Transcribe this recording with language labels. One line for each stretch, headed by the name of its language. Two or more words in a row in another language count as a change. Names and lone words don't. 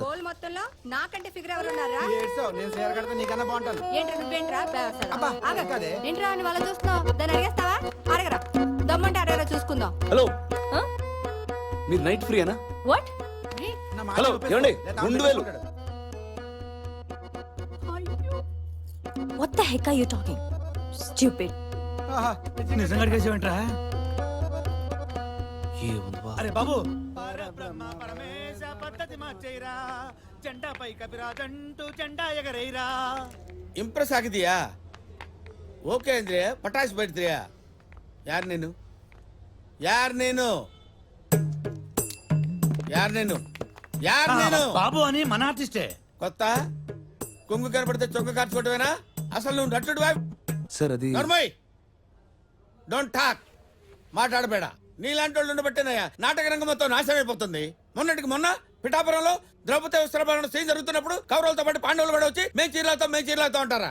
Telugu: వరల్డ్ మొత్తంలో నాకంటే ఫిగర్ ఎవరు ఉన్నారా? ఏడ్చావు, నేను చీర కడితే నీకన్నా బాగుంటాను. ఏంట్రా నువ్వేంట్రా బేవర్సలా? అబ్బా, ఆగు. కాదే. ఏంట్రా అని వాళ్ళ చూస్తున్నావు? దాన్ని అడిగేస్తావా? అడగరా, దమ్మంటే అడగరా, చూసుకుందాం. హలో, మీరు నైట్ ఫ్రీయేనా? వాట్? నా మాట హలో, ఒప్పేసుకో. ఏమండి? లేదా 2000.
English: What the heck are you talking? Stupid.
Telugu: ఆహా, నిజంగా అడిగేసేవేంట్రా? అరే బాబు, పరబ్రహ్మ పరమేశ పద్ధతి మార్చేయరా, జెండాపై కపిరాజంటూ జెండా ఎగరేయరా.
Kannada: ಇಂಪ್ರೆಸ್ ಆಗಿದೆಯಾ? ಓಕೆ ಅಂದ್ರೆ ಪಟಾಸ್ ಬಿಡ್ತೀಯಾ? ಯಾರು ನೀನು? ಯಾರು ನೀನು? ಯಾರು ನೀನು? ಯಾರು ನೀನು?
Telugu: బాబు అని మన ఆర్టిస్టే. కొత్త కొంగు కనపడితే చొక్క కార్చుకోవటమేనా? అసలు నువ్వు నటుడువా? సార్ అది
English: నర్మయ్, don't talk. మాట్లాడబేడ.
Telugu: నీలాంటి వాళ్ళు ఉండబట్టేనయ్యా నాటక రంగం మొత్తం నాశనం అయిపోతుంది. మొన్నటికి మొన్న పిఠాపురంలో ద్రౌపది వస్త్రాభరణ సీన్ జరుగుతున్నప్పుడు కౌరవులతో పాటు పాండవులు కూడా వచ్చి మేము చీరలతో అంటారా?